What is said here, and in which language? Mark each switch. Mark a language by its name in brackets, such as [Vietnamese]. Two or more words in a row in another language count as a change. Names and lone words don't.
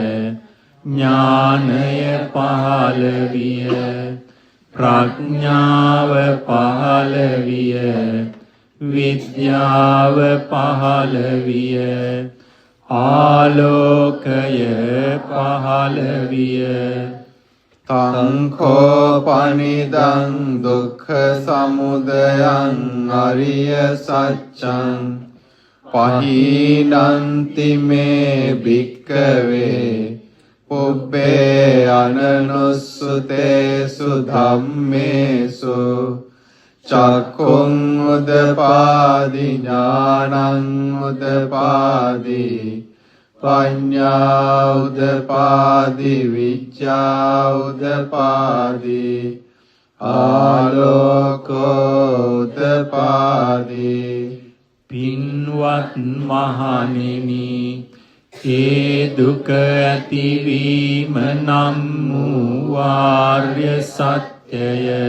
[Sinhala] ඥානය පහළ විය ප්‍රඥාව පහළ විය විද්‍යාව පහළ විය ආලෝකය පහළ විය [Pali] තං කෝපනිදං දුක්ඛ සමුදයං අරිය සත්‍යං පහීනන්ති මේ භික්ඛවේ පුබ්බේ අනනුස්සතේසු ධම්මේසු චක්ඛුං උදපාදි ඥානං උදපාදි පඤ්ඤා උදපාදි විඤ්ඤා උදපාදි ආලෝකෝ උදපාදි [Sinhala] පින්වත් මහණෙනි ඒ දුක ඇතිවීම නම් වූ ආර්ය සත්‍යය